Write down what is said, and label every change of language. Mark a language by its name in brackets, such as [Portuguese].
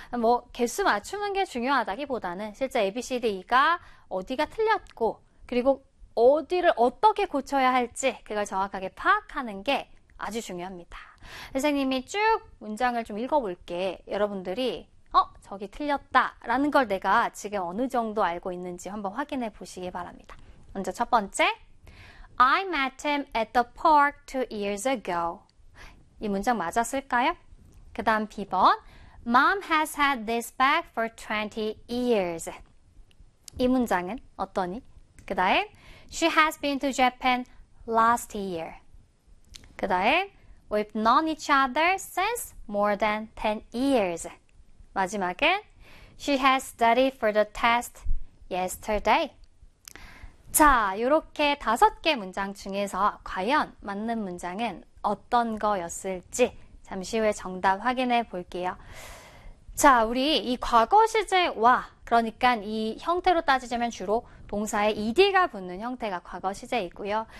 [Korean] 뭐, 개수 맞추는 게 중요하다기보다는 실제 A, B, C, D가 어디가 틀렸고, 그리고 어디를 어떻게 고쳐야 할지 그걸 정확하게 파악하는 게 아주 중요합니다. 선생님이 쭉 문장을 좀 읽어볼게. 여러분들이, 저기 틀렸다라는 걸 내가 지금 어느 정도 알고 있는지 한번 확인해 보시기 바랍니다. 먼저 첫 번째. [English] I met him at the park 2 years ago. [Korean] 이 문장 맞았을까요? 그 다음 B번. [English] Mom has had this bag for 20 years. [Korean] 이 문장은 어떠니? 그 다음, [English] She has been to Japan last year. [Korean] 그 다음, [English] We've known each other since more than 10 years. [Korean] 마지막에, [English] She has studied for the test yesterday. [Korean] 자, 이렇게 다섯 개 문장 중에서 과연 맞는 문장은 어떤 거였을지 잠시 후에 정답 확인해 볼게요. 자, 우리 이 과거 시제와 그러니까 이 형태로 따지자면 주로 동사에 ed가 붙는 형태가 과거 시제이고요.